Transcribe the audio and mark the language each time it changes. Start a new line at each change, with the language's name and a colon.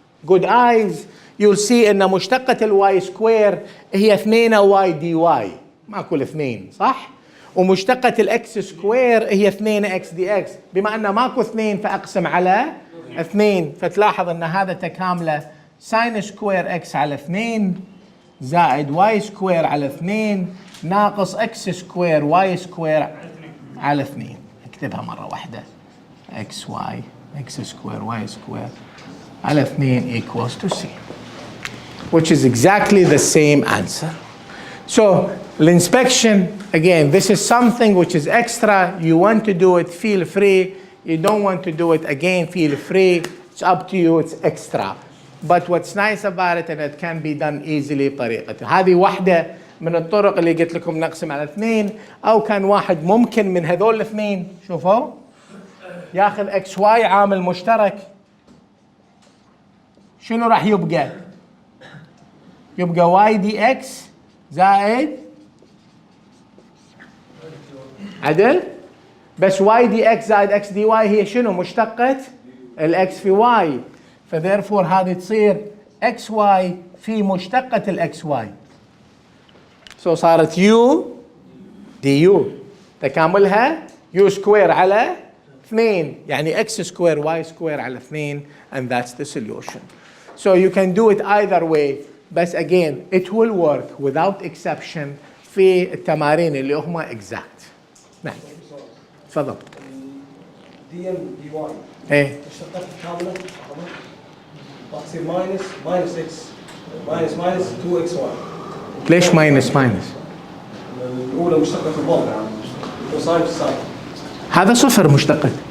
English: good eyes you'll see
Arabic: ان مشتقة الواي سكوير هي 2 واي دي واي ماكو الاثنين صح؟ ومشتقة الاكس سكوير هي 2 اكس دي اكس بما ان ماكو اثنين فاقسم على 2 فتلاحظ ان هذا تكامله ساين سكوير اكس على 2 زائد واي سكوير على 2 ناقص اكس سكوير واي سكوير على 2. اكتبها مرة واحدة اكس واي اكس سكوير واي سكوير على 2
English: equals to c, which is exactly the same answer. So inspection, again, this is something which is extra. You want to do it, feel free. You don't want to do it, again, feel free. It's up to you, it's extra. But what's nice about it, and it can be done easily
Arabic: بطريقته. هذه واحدة من الطرق اللي قلت لكم نقسم على 2 أو كان واحد ممكن من هذول الاثنين شوفوا ياخذ اكس واي عامل مشترك شنو راح يبقى؟ يبقى واي دي اكس زائد عدل بس واي دي اكس زائد اكس دي واي هي شنو؟ مشتقة الاكس في واي فذيرفور هذه تصير اكس واي في مشتقة الاكس واي. سو صارت يو دي يو تكاملها يو سكوير على 2 يعني اكس سكوير واي سكوير على 2
English: and that's the solution. So you can do it either way بس again it will work without exception
Arabic: في التمارين اللي هم
English: exact.
Arabic: نعم تفضل. دي ام دي واي ايه مشتقات كامله راح تصير ماينس اكس ماينس 2 اكس واي. ليش ماينس؟ الاولى مشتقه الضرب وساين في ساين هذا صفر مشتقة